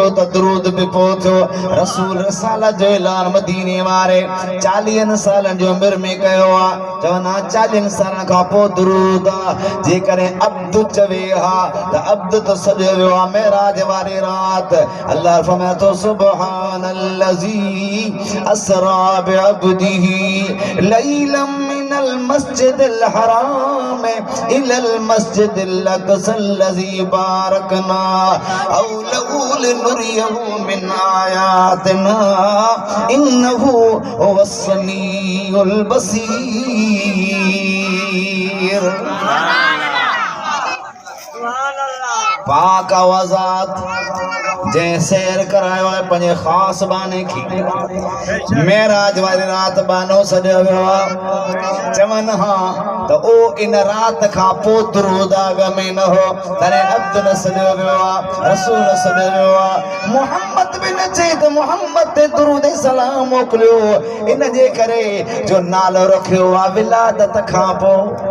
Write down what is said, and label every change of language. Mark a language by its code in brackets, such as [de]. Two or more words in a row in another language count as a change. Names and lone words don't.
[sd] त दुरूद बि पोइ थियो रसूल रिसालत जो ऐलान मदीने वारे 40 सालनि जी उमिरि में कयो आहे चवनि हा 40 सालनि खां पोइ दुरूद आहे जेकॾहिं अब्द चवे हा त अब्द त सॼो वियो आहे मेराज वारी राति अल्लाह फरमाए थो [ar] سبحان الذي أسرى بعبده ليلا من المسجد الحرام إلى المسجد الأقصى الذي باركنا حوله لنريه من آياتنا إنه هو السميع [sd] बसीर पाक आवाज़ात जंहिं सैर करायो आहे पंहिंजे ख़ासि बाने खे मेराज वारी राति बानो सॼो वियो आहे चवनि हा त ओ इन राति खां पोइ दुरूद अॻ में न हो तॾहिं अब्द न सॼो वियो आहे रसूल सॼो वियो आहे मुहम्मद बि न चई त मुहम्मद ते दुरूद ऐं सलाम मोकिलियो इन जे करे जो नालो रखियो आहे विलादत खां पोइ